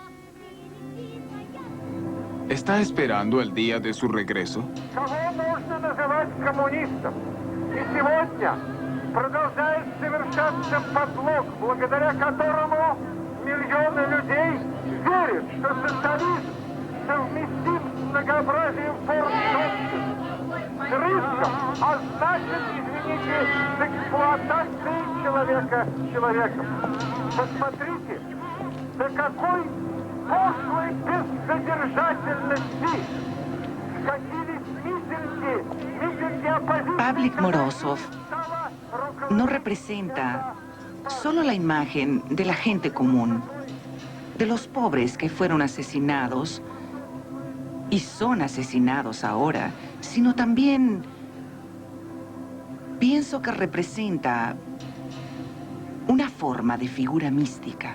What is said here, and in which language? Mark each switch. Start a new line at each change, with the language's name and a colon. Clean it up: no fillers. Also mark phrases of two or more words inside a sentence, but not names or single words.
Spanish: ¿Está esperando el día de su regreso?
Russian: Кого можно называть коммунистом? И сегодня продолжает совершаться подлог, благодаря которому миллионы людей верят, что социализм совместим с многообразием форм собственности, с риском, а значит, извините, с эксплуатацией человека человеком. Посмотрите, до какой пошлой безсодержательности скатились митинги оппозиции.
Spanish: Pavlik Morozov no representa solo la imagen de la gente común, de los pobres que fueron asesinados y son asesinados ahora, sino también pienso que representa una forma de figura mística.